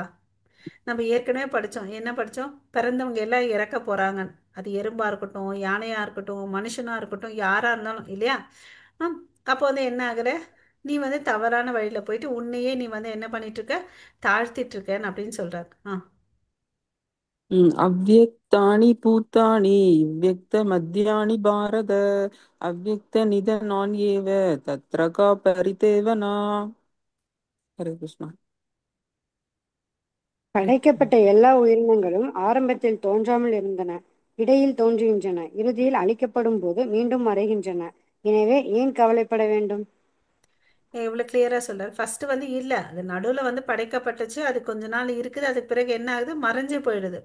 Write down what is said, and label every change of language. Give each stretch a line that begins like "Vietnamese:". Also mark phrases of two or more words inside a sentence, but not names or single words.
Tamil: நம்ம ஏற்கனவே படித்தோம். என்ன படித்தோம்? பிறந்தவங்க எல்லாம் இறக்க போகிறாங்க. அது எறும்பா இருக்கட்டும், யானையாக இருக்கட்டும், மனுஷனாக இருக்கட்டும், யாராக இருந்தாலும் இல்லையா? அப்போ வந்து என்ன ஆகுற? நீ வந்து தவறான வழியில் போயிட்டு உன்னையே நீ வந்து என்ன பண்ணிட்டு இருக்க? தாழ்த்திட்டு இருக்கேன்னு அப்படின்னு சொல்கிறார்.
Sanskrit: अव्यक्तानि भूतानि व्यक्तमद्यानि भारत अव्यक्तनिधनान्येव तत्र का परिदेवना.
Tamil: ஹரே கிருஷ்ணா. படைக்கப்பட்ட எல்லா உயிரினங்களும் ஆரம்பத்தில் தோன்றாமல் இருந்தன, இடையில் தோன்றுகின்றன, இறுதியில் அழிக்கப்படும் போது மீண்டும் மறைகின்றன. எனவே ஏன் கவலைப்பட வேண்டும்? இவ்வளோ கிளியராக சொல்றாரு. ஃபர்ஸ்ட் வந்து இல்லை, அது நடுவில் வந்து படைக்கப்பட்டுச்சு, அது கொஞ்ச நாள் இருக்குது, அதுக்கு பிறகு என்ன ஆகுது, மறைஞ்சு போயிடுது.